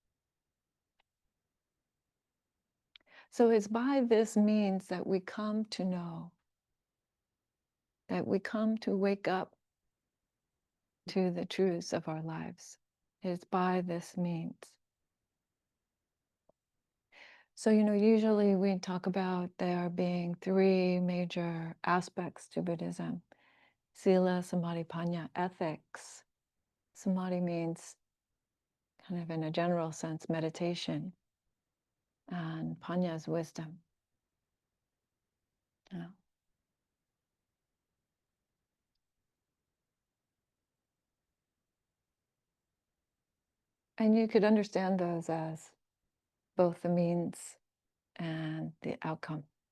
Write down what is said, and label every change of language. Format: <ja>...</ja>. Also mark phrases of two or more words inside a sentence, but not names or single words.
<en>So it's by this means that we come to know, that we come to wake up to the truths of our lives. It's by this means. So, usually we talk about there being 3 major aspects to Buddhism:</en> <pi>Sila, Samadhi, Panya, ethics.</pi> <en>Samadhi means, kind of in a general sense, meditation. And Panya is wisdom. Yeah. And you could understand those as both the means and the outcome.</en>